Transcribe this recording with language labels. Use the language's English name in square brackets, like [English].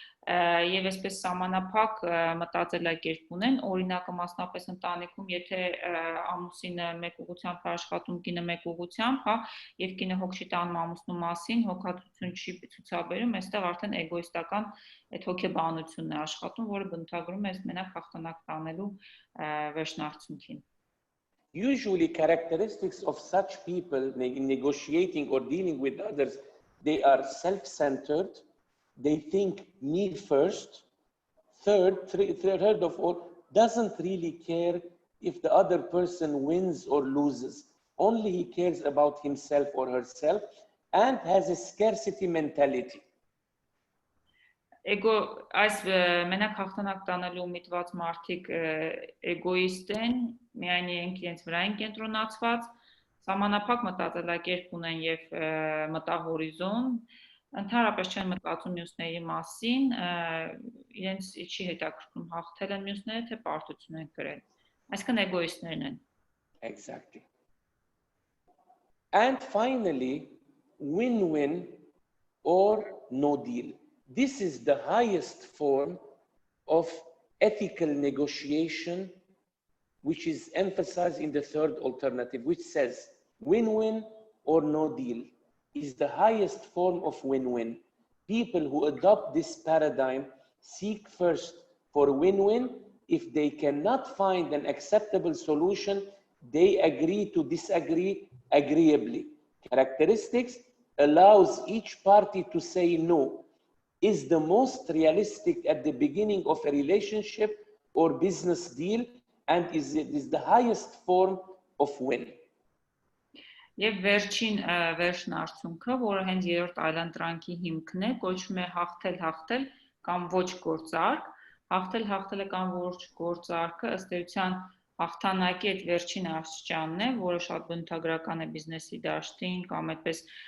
[Armenian] եւ այսպես սահմանափակ մտածելակերպ ունեն, օրինակը մասնապես ընտանիքում, եթե ամուսինը մեկ ուղղությամբ է աշխատում, կինը մեկ ուղղությամբ, հա, եւ կինը հոգ չի տանում ամուսնու մասին, հոգատություն չի ցուցաբերում, այստեղ արդեն էգոիստական այդ հոգեբանությունն է աշխատում, որը բնութագրում է մենակ հաղթանակ տանելու վերջնարդյունքին. [English] Usually characteristics of such people in negotiating or dealing with others, they are self-centered. They think me first. Third of all, doesn't really care if the other person wins or loses. Only he cares about himself or herself and has a scarcity mentality. [Armenian] Այս մենակ հաղթանակ տանելու միտված մարդիկ էգոիստ են, միայն իրենց վրա են կենտրոնացված, սահմանափակ մտածելակերպ ունեն եւ մտահորիզոն, ընդհանրապես չեն մտածում մյուսների մասին, իրենց չի հետաքրքրում հաղթել են մյուսները, թե պարտություն են կրել, այսինքն էգոիստներն են. [English] Exactly. And finally, win-win or no deal. This is the highest form of ethical negotiation, which is emphasized in the third alternative, which says win-win or no deal is the highest form of win-win. People who adopt this paradigm seek first for win-win. If they cannot find an acceptable solution, they agree to disagree agreeably. Characteristics allows each party to say no. Is the most realistic at the beginning of a relationship or business deal and is the highest form of win. [Armenian] Եվ վերջին վերջնարդյունքը, որը հենց երրորդ այլընտրանքի հիմքն է, կոչվում է հաղթել կամ ոչ գործարք, հաղթելը կամ ոչ գործարքը ըստ էության հաղթանակի այդ վերջին աստիճանն է, որը շատ բնութագրական է բիզնեսի դաշտին կամ այդպես